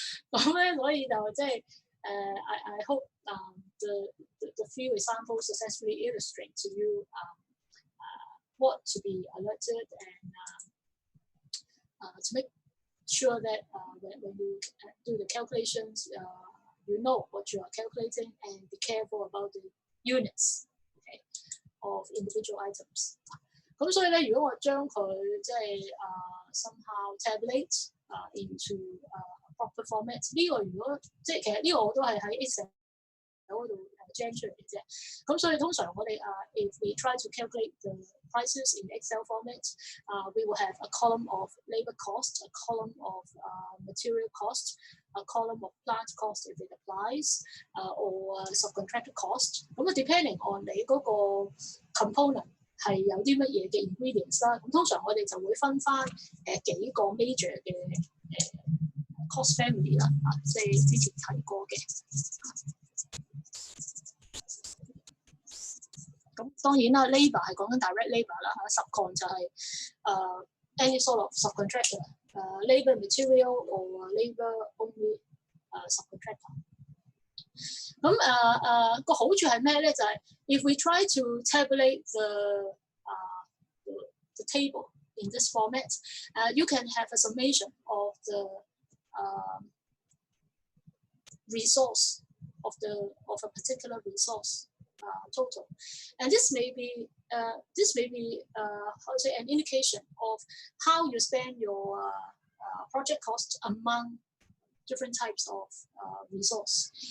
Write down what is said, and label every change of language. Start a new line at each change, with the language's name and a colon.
Cantonese: 咁咧所以就即係
English: I hope the few examples successfully illustrate to you what to be alerted and to make sure that when you do the calculations, you know what you are calculating and be careful about the units, okay, of individual items.
Cantonese: 咁所以咧，如果我將佢即係
English: somehow tabulate into proper format，
Cantonese: 呢個如果即係其實呢個我都係喺 Excel 嗰度generate 出嚟嘅啫。咁所以通常我哋
English: if we try to calculate the prices in Excel format, we will have a column of labor cost, a column of material cost, a column of plant cost if it applies, or subcontractor cost.
Cantonese: 咁depending on 你嗰個 component 係有啲乜嘢嘅 ingredients 啦。咁通常我哋就會分翻幾個 major 嘅cost family 啦，即係之前提過嘅。咁當然啦 ，labour 係講緊 direct labour 啦，subcon 就係
English: any sort of subcontractor，labour material or labour only subcontractor。
Cantonese: 咁個好處係咩咧？就係
English: if we try to tabulate the table in this format, you can have a summation of the resource of a particular resource total, and this may be how to say an indication of how you spend your project cost among different types of resource.